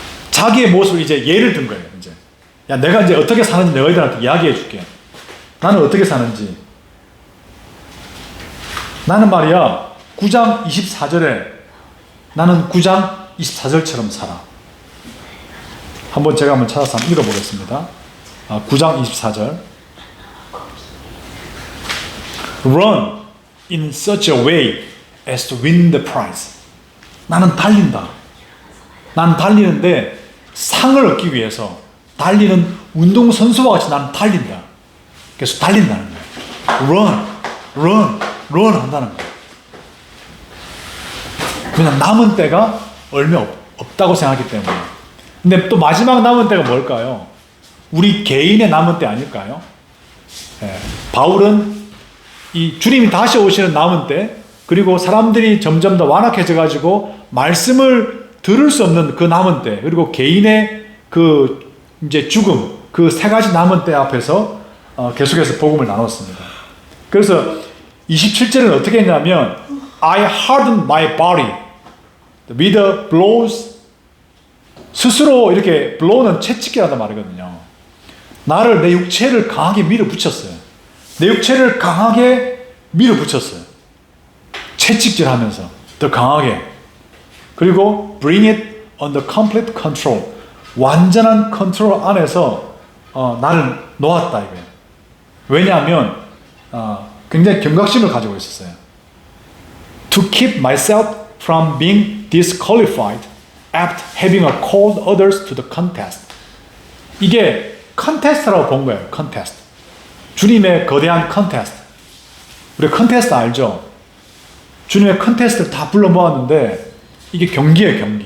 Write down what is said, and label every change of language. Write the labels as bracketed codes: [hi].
[ko] 자기의 모습을 이제 예를 든 거예요. 이제 내가 이제 어떻게 사는지 너희들한테 이야기해 줄게. 나는 어떻게 사는지. 나는 말이야 9장 24절에 나는 9장 24절처럼 살아. 제가 한번 찾아서 한번 읽어보겠습니다. 9장 24절. [en] Run in such a way as to win the prize. [ko] 나는 달린다. 나는 달리는데 상을 얻기 위해서 달리는 운동선수와 같이 나는 달린다. 계속 달린다는 거예요. run 한다는 거예요. 그냥 남은 때가 얼마 없다고 생각하기 때문에. 근데 또 마지막 남은 때가 뭘까요? 우리 개인의 남은 때 아닐까요? 바울은 이 주님이 다시 오시는 남은 때, 그리고 사람들이 점점 더 완악해져 가지고 말씀을 들을 수 없는 그 남은 때, 그리고 개인의 그 이제 죽음, 그 세 가지 남은 때 앞에서 계속해서 복음을 나눴습니다. 그래서 27절은 어떻게 했냐면 [en] I hardened my body with the blows. [ko] 스스로 이렇게 blow는 채찍이라는 말이거든요. 나를, 내 육체를 강하게 밀어붙였어요. 내 육체를 강하게 밀어붙였어요. 채찍질하면서 더 강하게. 그리고 [en] bring it under complete control. [ko] 완전한 컨트롤 안에서 나를 놓았다 이거예요. 왜냐하면 굉장히 경각심을 가지고 있었어요. [en] To keep myself from being disqualified after having called others to the contest. [ko] 이게 컨테스트라고 본 거예요. 컨테스트. 주님의 거대한 컨테스트. 우리 컨테스트 알죠? 주님의 컨테스트를 다 불러 모았는데 이게 경기예요.